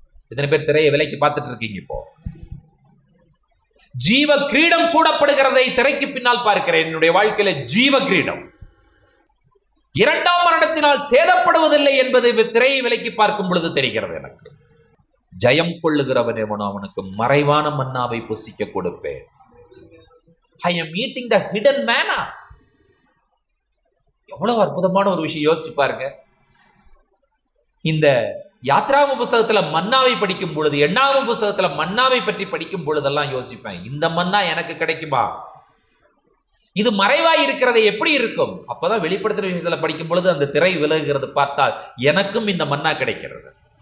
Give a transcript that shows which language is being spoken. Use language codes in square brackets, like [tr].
[ta] இத்தனை பேர் திரையை விலைக்கு பார்த்துட்டு இருக்கீங்க. இப்போ ஜீவ கிரீடம் சூடப்படுகிறதை திரைக்கு பின்னால் பார்க்கிறேன். என்னுடைய வாழ்க்கையில ஜீவ கிரீடம் இரண்டாம் மரணத்தினால் சேதப்படுவதில்லை என்பதை திரையை விலைக்கு பார்க்கும் பொழுது தெரிகிறது எனக்கு. ஜெயம் கொள்ளுகிறவன் எவனோ அவனுக்கு மறைவான மன்னாவை புசிக்க கொடுப்பேன். [en] I am eating the hidden manna. [ta] எவ்வளவு அற்புதமான ஒரு விஷயம், யோசிச்சு பாருங்க. இந்த யாத்ராம புஸ்தகத்துல மன்னாவை படிக்கும் பொழுது, எண்ணாம புஸ்தகத்துல மன்னாவை பற்றி படிக்கும் பொழுதெல்லாம் யோசிப்பேன், இந்த மன்னா எனக்கு கிடைக்குமா? இது மறைவாய் இருக்கிறதை எப்படி இருக்கும்? அப்பதான் வெளிப்படுத்தின விஷயத்துல படிக்கும் பொழுது அந்த திரை விலகுகிறது பார்த்தால் எனக்கும் இந்த மன்னா கிடைக்கிறது.